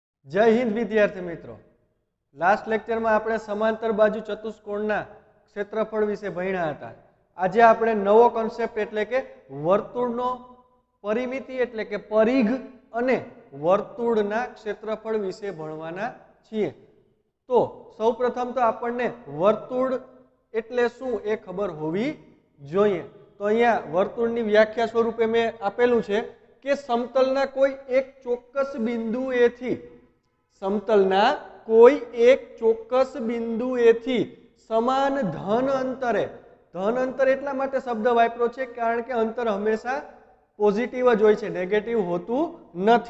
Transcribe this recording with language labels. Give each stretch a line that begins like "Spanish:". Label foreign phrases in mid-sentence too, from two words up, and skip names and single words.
Hindi: जय हिंद विद्यार्थी मित्रों।
English: last lecture
Gujarati: માં આપણે સમાંતર બાજુ ચતુષ્કોણના ક્ષેત્રફળ વિષે ભણ્યા હતા। આજે આપણે નવો કોન્સેપ્ટ એટલે કે વર્તુળનો પરિમિતિ એટલે કે પરિઘ અને વર્તુળના ક્ષેત્રફળ વિષે ભણવાના છીએ। તો સૌપ્રથમ તો આપણને વર્તુળ એટલે શું એ ખબર હોવી જોઈએ। તો અહીંયા વર્તુળની વ્યાખ્યા સ્વરૂપે મેં આપેલું છે કે સમતલના કોઈ એક ચોક્કસ બિંદુએ થી સમતલના કોઈ એક ચોક્કસ બિંદુએથી સમાન ધન અંતર એટલા માટે શબ્દ વાપરો છે કારણ કે અંતર હંમેશા પોઝિટિવ જ હોય છે, નેગેટિવ હોતું નથી।